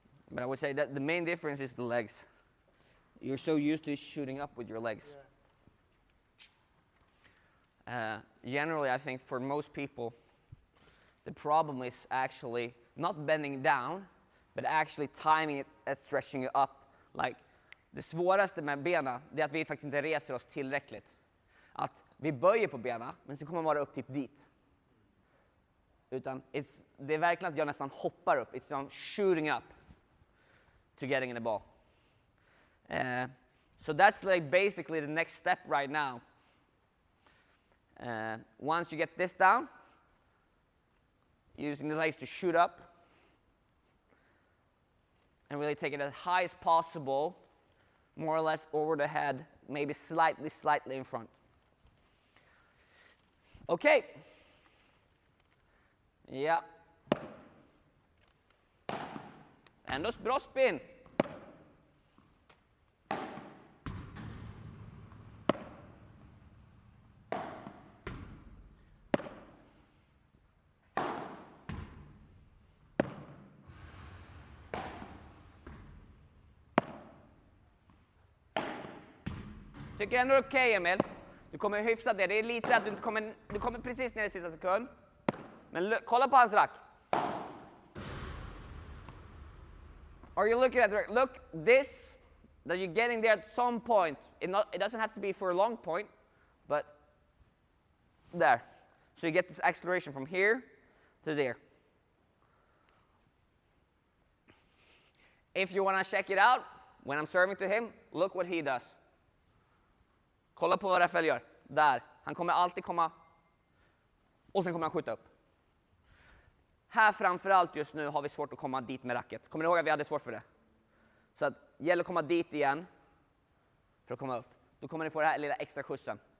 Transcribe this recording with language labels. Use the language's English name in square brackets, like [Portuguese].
[English] But I would say that the main difference is the legs. You're so used to shooting up with your legs. Generally, I think for most people, the problem is actually not bending down, but actually timing it and stretching it up. [Swedish] Like, det svåraste med benen är att vi faktiskt inte reser oss tillräckligt. Att vi böjer på benen, men så kommer man bara upp typ dit. Utan det är verkligen att jag nästan hoppar upp. [English] It's on shooting up to getting in the ball. So that's like basically the next step right now. Once you get this down, using the legs to shoot up, and really take it as high as possible, more or less over the head, maybe slightly in front. Okay. Yeah. [Swedish] Ändå bra spin. Tycker ändå okej, Emil. Du kommer hyfsa det. Det är lite att du kommer precis ner i sista sekund. Men kolla på hans rack. [English] Are you looking at the rack? Look, this, that you're getting there at some point. It doesn't have to be for a long point, but there. So you get this acceleration from here to there. If you want to check it out, when I'm serving to him, look what he does. [Swedish] Kolla på vad Rafael gör. Där. Han kommer alltid komma. Och sen kommer han skjuta upp. Här framförallt just nu har vi svårt att komma dit med racket. Kommer ni ihåg att vi hade svårt för det? Så att gäller att komma dit igen. För att komma upp. Då kommer ni få den här lilla extra skjutsen.